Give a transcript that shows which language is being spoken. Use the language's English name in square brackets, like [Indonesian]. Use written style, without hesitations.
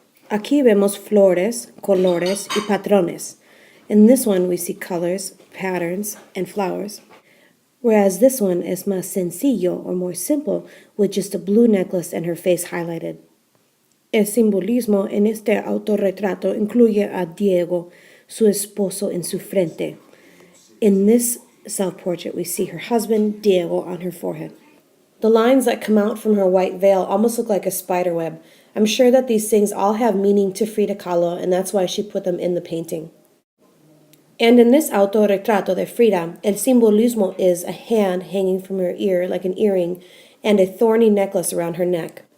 [Spanish] Aquí vemos flores, colores, y patrones. [English] In this one we see colors, patterns, and flowers. Whereas this one is [Spanish] más sencillo, [English] or more simple, with just a blue necklace and her face highlighted. [Spanish] El simbolismo en este autorretrato incluye a Diego, su esposo, en su frente. [English] In this self-portrait, we see her husband, Diego, on her forehead. The lines that come out from her white veil almost look like a spider web. I'm sure that these things all have meaning to Frida Kahlo, and that's why she put them in the painting. And in this [Spanish] autorretrato de Frida, el simbolismo [English] is a hand hanging from her ear like an earring and a thorny necklace around her neck.